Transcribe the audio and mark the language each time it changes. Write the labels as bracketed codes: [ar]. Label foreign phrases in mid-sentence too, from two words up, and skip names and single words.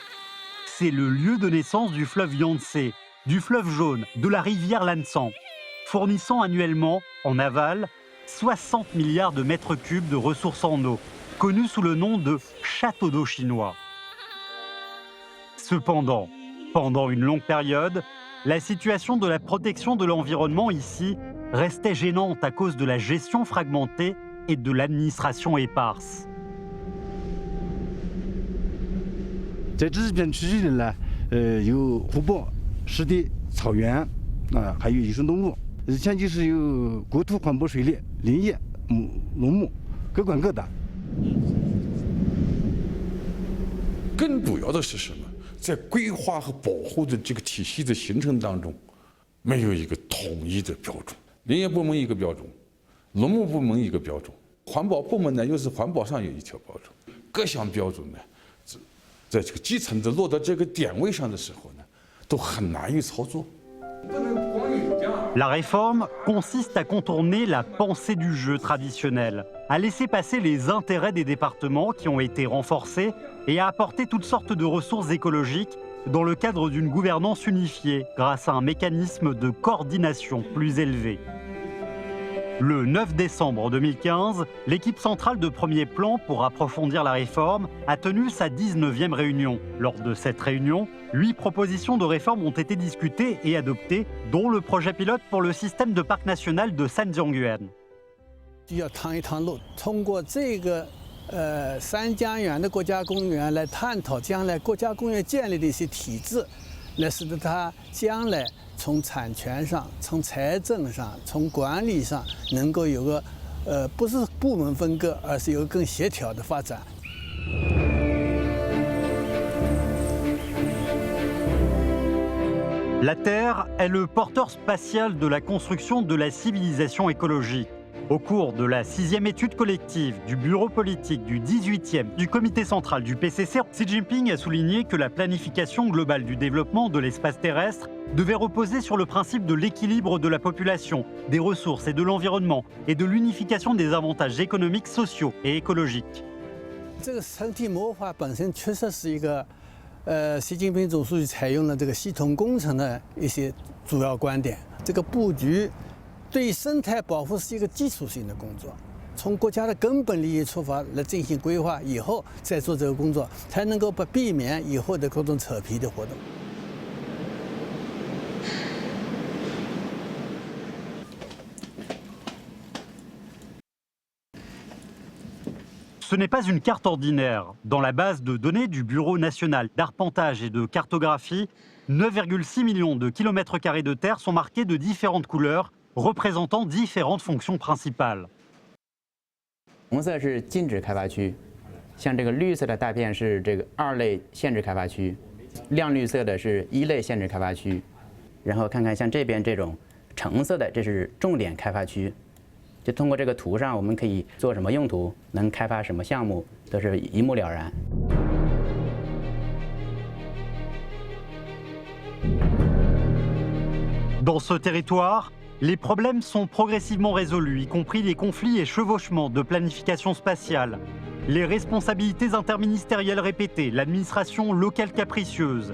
[fr] C'est le lieu de naissance du fleuve Yangtze, du fleuve jaune, de la rivière Lansang, fournissant annuellement, en aval, 60 milliards de mètres cubes de ressources en eau, connues sous le nom de château d'eau chinois. Cependant, pendant une longue période, la situation de la protection de l'environnement ici restait gênante à cause de la gestion fragmentée et de l'administration éparse. [zh] 在这片区域里呢，有湖泊、湿地、草原啊，还有野生动物。前期是有国土环保水利、林业、农牧，各管各的。更主要的是什么？在规划和保护的这个体系的形成当中，没有一个统一的标准。林业部门一个标准，农牧部门一个标准，环保部门呢又是环保上有一条标准。各项标准呢，在这个基层的落到这个点位上的时候呢，都很难以操作。 [fr] La réforme consiste à contourner la pensée du jeu traditionnel, à laisser passer les intérêts des départements qui ont été renforcés et à apporter toutes sortes de ressources écologiques dans le cadre d'une gouvernance unifiée grâce à un mécanisme de coordination plus élevé. Le 9 décembre 2015, l'équipe centrale de premier plan pour approfondir la réforme a tenu sa 19e réunion. Lors de cette réunion, 8 propositions de réforme ont été discutées et adoptées, dont le projet pilote pour le système de parc national de Sanjiangyuan. [zh] 要趟一趟路，通过这个三江源的国家公园来探讨将来国家公园建立的一些体制，来使得它将来从产权上、从财政上、从管理上能够有个不是部门分割，而是有更协调的发展。 [fr] La Terre est le porteur spatial de la construction de la civilisation écologique. Au cours de la 6e étude collective du bureau politique du 18e du comité central du PCC, Xi Jinping a souligné que la planification globale du développement de l'espace terrestre devait reposer sur le principe de l'équilibre de la population, des ressources et de l'environnement, et de l'unification des avantages économiques, sociaux et écologiques. [zh] 这个城体模化本身确实是一个，习近平总书记采用了这个系统工程的一些主要观点。这个布局对生态保护是一个基础性的工作，从国家的根本利益出发来进行规划，以后再做这个工作，才能够避免以后的各种扯皮的活动。 [fr] Ce n'est pas une carte ordinaire. Dans la base de données du Bureau national d'arpentage et de cartographie, 9,6 millions de kilomètres carrés de terre sont marqués de différentes couleurs, représentant différentes fonctions principales. [zh] 红色是禁止开发区，像这个绿色的大片是这个2类限制开发区，亮绿色的是1类限制开发区，然后看看像这边这种橙色的，这是重点开发区。就通过这个图上，我们可以做什么用途，能开发什么项目，都是一目了然。 [fr] Dans ce territoire, les problèmes sont progressivement résolus, y compris les conflits et chevauchements de planification spatiale, les responsabilités interministérielles répétées, l'administration locale capricieuse.